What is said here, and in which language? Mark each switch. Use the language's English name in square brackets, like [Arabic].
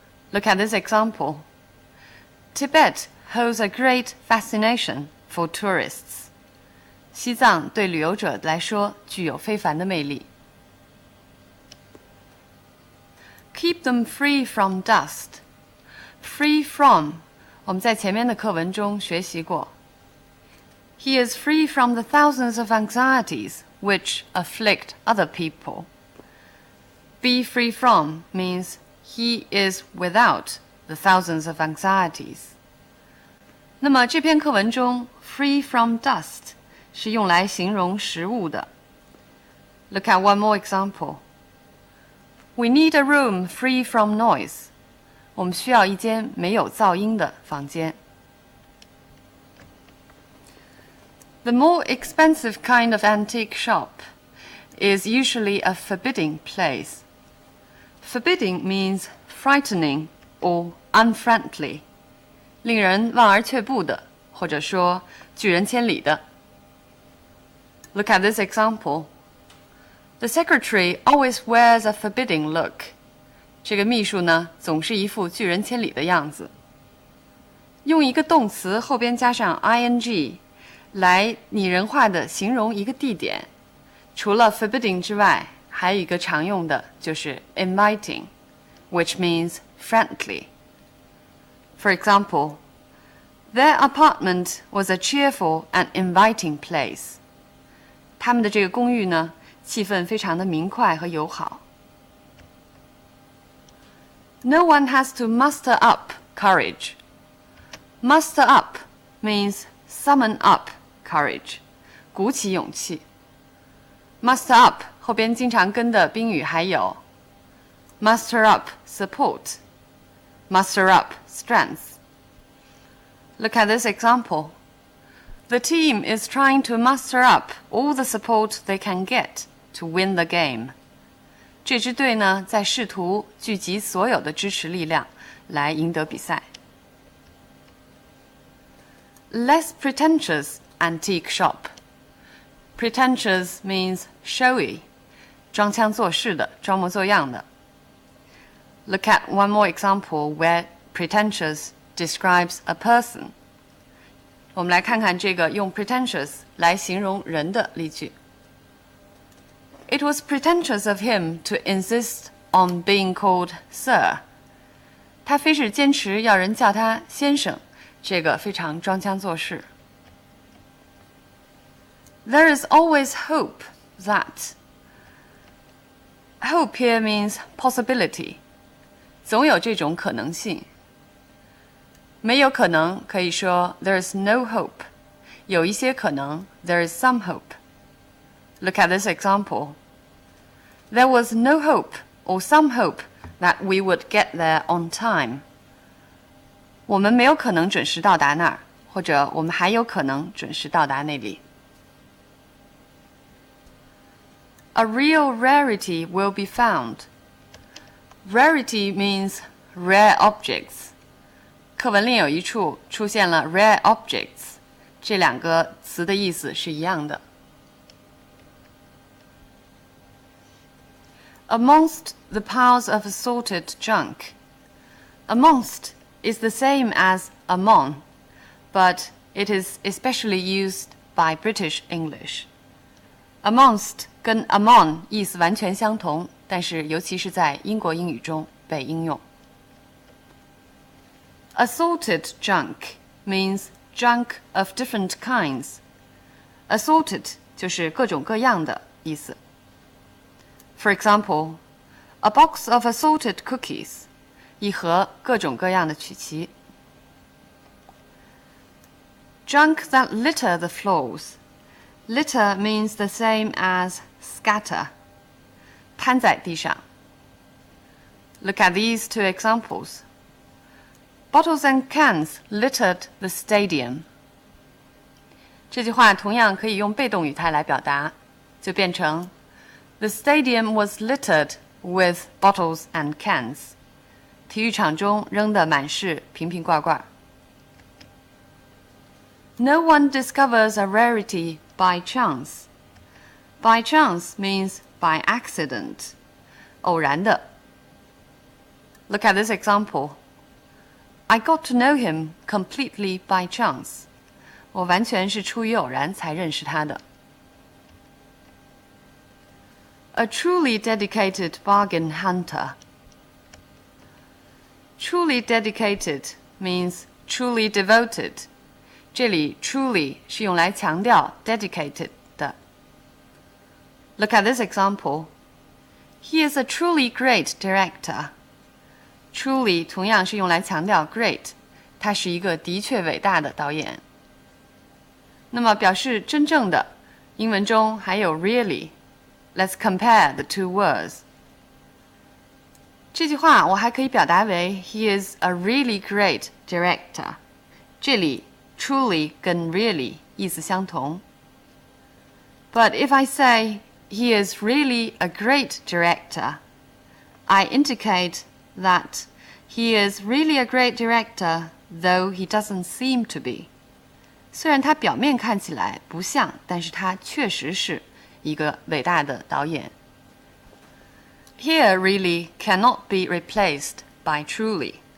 [English] Look at this example. Tibet holds a great fascination for tourists. [Chinese] 西藏对旅游者来说具有非凡的魅力。 [English] Keep them free from dust.Free from [Chinese] 我们在前面的课文中学习过。 [English] He is free from the thousands of anxieties which afflict other people. Be free from means he is without the thousands of anxieties. [Chinese] 那么这篇课文中 [English] free from dust [Chinese] 是用来形容食物的。 [English] Look at one more example. We need a room free from noise. [Chinese] 我们需要一间没有噪音的房间。 [English] The more expensive kind of antique shop is usually a forbidding place. Forbidding means frightening or unfriendly, [Chinese] 令人望而却步的，或者说拒人千里的。 [English] Look at this example. The secretary always wears a forbidding look. [Chinese] 这个秘书呢，总是一副拒人千里的样子。用一个动词后边加上 ing 来拟人化的形容一个地点，除了 forbidding 之外，还有一个常用的就是 inviting, [English] which means friendly. For example, their apartment was a cheerful and inviting place. [Chinese] 他们的这个公寓呢，气氛非常的明快和友好。 [English] No one has to muster up courage. Muster up means summon up courage, [Chinese] 鼓起勇气。 [English] Muster up [Chinese] 后边经常跟的宾语还有 [English] muster up support, muster up strength. Look at this example. The team is trying to muster up all the support they can get to win the game. [Chinese] 这支队呢，在试图聚集所有的支持力量来赢得比赛。 [English] Less pretentious antique shop. Pretentious means showy, [Chinese] 装腔作势的，装模作样的。 [English] Look at one more example where pretentious describes a person. [Chinese] 我们来看看这个用 pretentious 来形容人的例句。 [English] It was pretentious of him to insist on being called Sir. [Chinese] 他非是坚持要人叫他先生，这个非常装腔作势。 [English] There is always hope that. Hope here means possibility. [Chinese] 总有这种可能性。没有可能可以说 [English] there is no hope. [Chinese] 有一些可能 [English] there is some hope. Look at this example. There was no hope or some hope that we would get there on time. [Chinese] 我们没有可能准时到达那儿，或者我们还有可能准时到达那里。 [English] A real rarity will be found. Rarity means rare objects. [Chinese] 课文另有一处出现了 rare objects, 这两个词的意思是一样的。 [English] Amongst the piles of assorted junk. Amongst is the same as among, but it is especially used by British English. [Chinese] Amongst 跟 among 意思完全相同，但是尤其是在英国英语中被应用。 [English] Assorted junk means junk of different kinds. [Chinese] Assorted 就是各种各样的意思。 [English] For example, a box of assorted cookies, [Chinese] 一盒各种各样的曲奇。 [English] Junk that litter the floors. Litter means the same as scatter, [Chinese] 摊在地上。 [English] Look at these two examples. Bottles and cans littered the stadium. [Chinese] 这句话同样可以用被动语态来表达，就变成 [English] The stadium was littered with bottles and cans. [Chinese] 体育场中扔得满是瓶瓶罐罐。 [English] No one discovers a rarity by chance. By chance means by accident. [Chinese] 偶然的。 [English] Look at this example. I got to know him completely by chance. [Chinese] 我完全是出于偶然才认识他的。 [English] A truly dedicated bargain hunter. Truly dedicated means truly devoted. [Chinese] 这里 truly 是用来强调 dedicated 的。 [English] Look at this example. He is a truly great director. [Chinese] Truly 同样是用来强调 great，他是一个的确伟大的导演。那么表示真正的，英文中还有 really. [English] Let's compare the two words. [Chinese] 这句话我还可以表达为 [English] He is a really great director. [Chinese] 这里 truly 跟 really 意思相同。 [English] But if I say he is really a great director, I indicate that he is really a great director, though he doesn't seem to be. [Chinese] 虽然他表面看起来不像，但是他确实是一个伟大的导演。 [English] Here really cannot be replaced by truly.